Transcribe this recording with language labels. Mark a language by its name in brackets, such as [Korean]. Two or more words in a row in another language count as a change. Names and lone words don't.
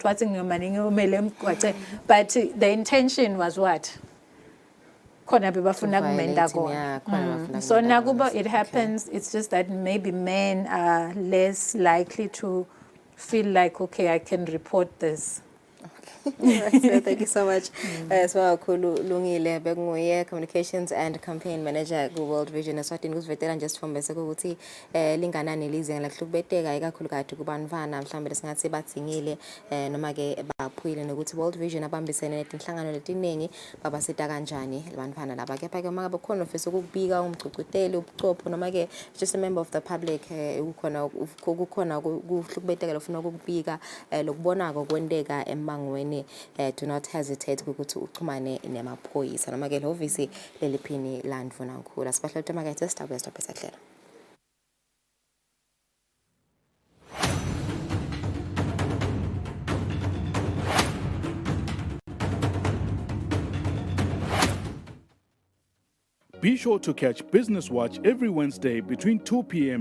[English] But the intention was what? So nakuba it happens, it's just that maybe men are less likely to feel like, okay, I can report this. Right, so thank you so much. [Swati] Lungile bekunguye [English] Communications and Campaign Manager [Swati] ku World Vision Eswatini kusivetela nje sithombese ukuthi linganani lizinga lakuhlubeteka ikakhulukazi kubantwana mhlambe lesingathi bathingile noma ke baphuyile nokuthi World Vision abambisene netinhlangano letiningi babasita kanjani labantwana laba kepha ke maka bekhona ofisa ukubika umgcugcuteli ubuchopho noma ke [English] just a member of the public [Swati] ukukhona kuhlubeteka lofuna ukubika lokubonako kwendeka emangweni, [English] do not hesitate [Swati] ukuthi uxhumane nemaphoyisa noma ke obviously leliphini landvuna nkhulu asibahle ukuthi makethe stop esahlela. [English] Be sure to catch Business Watch every Wednesday between 2 p.m.